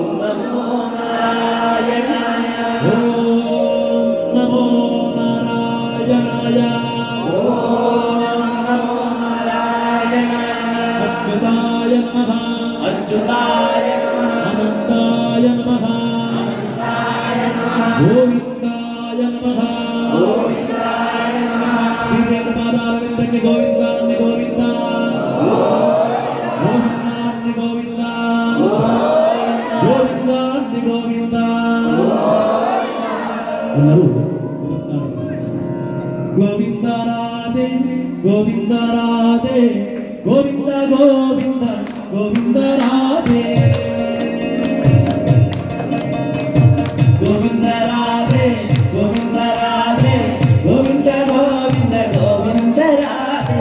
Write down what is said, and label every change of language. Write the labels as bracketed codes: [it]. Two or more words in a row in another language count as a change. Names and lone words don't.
[sa] नमो नारायणाय ओम नमो नारायणाय ओम नमो नारायणाय अच्युताय नमः अच्युताय नमः अनन्ताय नमः अनन्ताय नमः गोविन्दाय नमः गोविन्दाय नमः श्रीदेवपादारविन्दके गोविन्दान्नि गोविन्दा गोविन्दान्नि गोविन्दा गोविन्दान्नि गोविन्दा [kn] ಎಲ್ಲರೂ ನಮಸ್ಕಾರ [sa] ಗೋವಿಂದ ರಾಧೆ ಗೋವಿಂದ ರಾಧೆ ಗೋವಿಂದ ಗೋವಿಂದ ಗೋವಿಂದ ರಾಧೆ ಗೋವಿಂದ ರಾಧೆ ಗೋವಿಂದ ರಾಧೆ ಗೋವಿಂದ ಗೋವಿಂದ ಗೋವಿಂದ ರಾಧೆ